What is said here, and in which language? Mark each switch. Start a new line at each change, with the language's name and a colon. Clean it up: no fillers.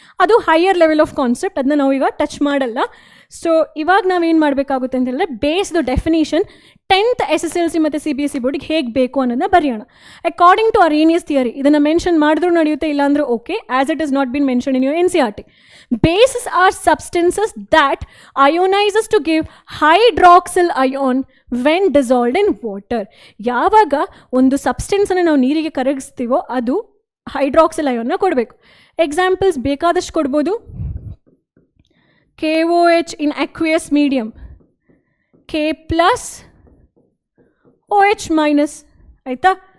Kannada: ಅದು
English: higher level of concept,
Kannada: ಅದನ್ನ ನಾವು ಈಗ ಟಚ್ ಮಾಡಲ್ಲ. ಸೊ ಇವಾಗ ನಾವೇನು ಮಾಡಬೇಕಾಗುತ್ತೆ ಅಂತ ಹೇಳಿದ್ರೆ ಬೇಸ್ದು ಡೆಫಿನೇಷನ್ 10th SSLC ಮತ್ತು CBSE ಬೋರ್ಡಿಗೆ ಹೇಗೆ ಬೇಕು ಅನ್ನೋದನ್ನ ಬರೆಯೋಣ.
English: according to Arrhenius theory
Kannada: ಇದನ್ನು ಮೆನ್ಷನ್ ಮಾಡಿದ್ರೂ ನಡೆಯುತ್ತೆ, ಇಲ್ಲಾಂದ್ರೆ
English: Okay, as it is not been mention in your NCERT. Bases are substances that ionizes to give hydroxyl ion when dissolved in water.
Kannada: ಯಾವಾಗ ಒಂದು ಸಬ್ಸ್ಟೆನ್ಸನ್ನು ನಾವು ನೀರಿಗೆ ಕರಗಿಸ್ತೀವೋ ಅದು ಹೈಡ್ರಾಕ್ಸಿಲ್ ಅಯಾನ್ನ ಕೊಡಬೇಕು. ಎಕ್ಸಾಂಪಲ್ಸ್ ಬೇಕಾದಷ್ಟು ಕೊಡ್ಬೋದು.
English: KOH in aqueous medium, K+, OH-, ಆಯಿತಾ.